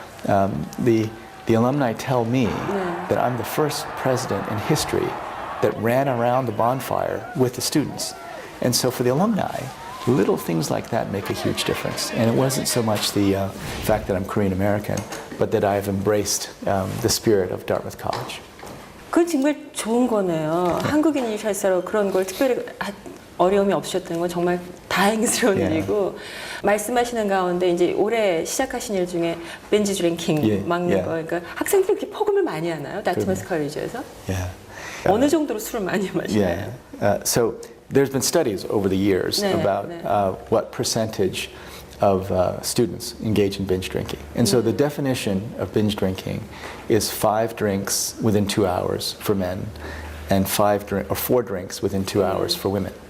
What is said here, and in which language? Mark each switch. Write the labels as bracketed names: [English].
[English] The alumni tell me that I'm the first president in history that ran around the bonfire with the students. And so for the alumni, little things like that make a huge difference. And it wasn't so much the fact that I'm Korean American, but that I've embraced the spirit of Dartmouth College. [Korean] 그건 정말 좋은 거네요. 한국인이셔서 그런 걸 특별히 어려움이 없으셨다는 건 정말 다행스러운 일이고, 말씀하시는 가운데 이제 올해 시작하신 일 중에 벤지 드링킹 막는 거, 그러니까 학생들이 이렇게 폭음을 많이 하나요? 다트머스 컬리지에서? 어느 정도로 술을 많이 마시나요? [English] So there's been studies over the years about what percentage of students engage in binge drinking. And so the definition of binge drinking is 5 drinks within 2 hours for men and 4 drinks within 2 hours for women.